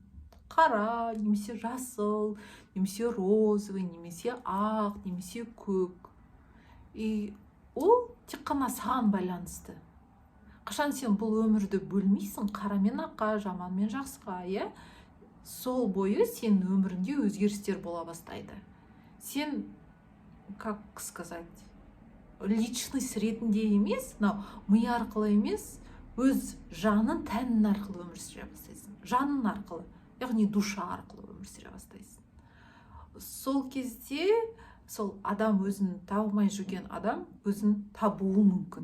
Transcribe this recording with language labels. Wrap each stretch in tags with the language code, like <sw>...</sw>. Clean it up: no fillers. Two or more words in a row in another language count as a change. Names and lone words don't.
<kk>Қара, немесе жасыл, немесе розовый, немесе ақ, немесе көк. И ол тек қана саған байланысты. Қашан сен бұл өмірді бөлмейсің, қара мен аққа, жаман мен жақсыға, сол бойы сен өмірінде өзгерістер бола бастайды. Сен,</kk> <ru>как сказать,</ru> <kk>личность ретінде емес, ми арқылы емес, өз жанын, тәнін арқылы өмір сүре бастайсың. Жанын арқылы, яғни душа арқылы өмір сүре бастайсың. Сол кезде сол адам өзін табылмай жүрген адам өзін табуы мүмкін.</kk>